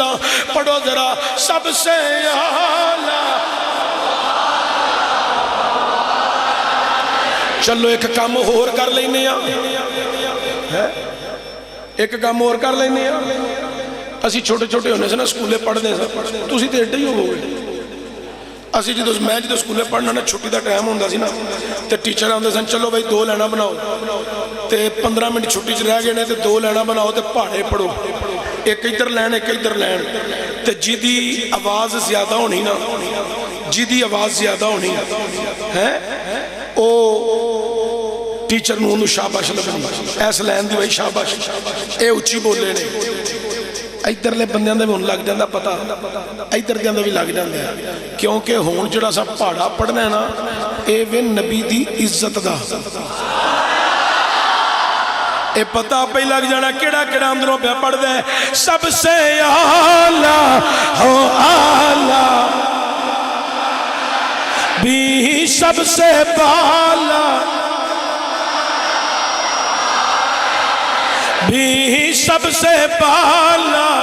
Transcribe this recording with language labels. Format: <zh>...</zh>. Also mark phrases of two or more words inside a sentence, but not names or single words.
<ur>پڑھو ذرا سب سے اعلیٰ.</ur> <pa>چلو ایک کام اور کر لینے ایک کام اور کر لینے اسی چھوٹے چھوٹے ہونے سے نا سکولے پڑھ دیں تسی تے ایڈے ہی ہو گئے. اسی میں جدو سکولے پڑھنا نا چھٹی دا ٹائم ہوندہ سی نا تے ٹیچر آندے سن چلو بھائی 2 لینا بناؤ تے 15 منٹ چھٹی چ رہ گئے نے تے 2 لینا بناؤ تے پہاڑے پڑھو، ایک ادھر لین ایک ادھر لین. تے جیدی آواز زیادہ ہونی نا، جیدی آواز زیادہ ہونی ہے او ٹیچر نو شاباش لگنی، ایس لین دی بھائی شاباش، اے اچھی بولے نے. ادھر لے بندیاں دے ہون لگ جاندہ پتا، ادھر دیاں دے بھی لگ جاندے ہیں، کیونکہ ہون جڑا سا پہاڑا پڑھنا ہے نا اے وے نبی دی عزت دا. اے پتا پہ لگ جانا کیڑا کیڑا اندروں پہ پڑھ دے.</pa> <ur>سب سے اعلیٰ ہو اعلیٰ بھی سب سے بالا بھی سب سے بالا.</ur>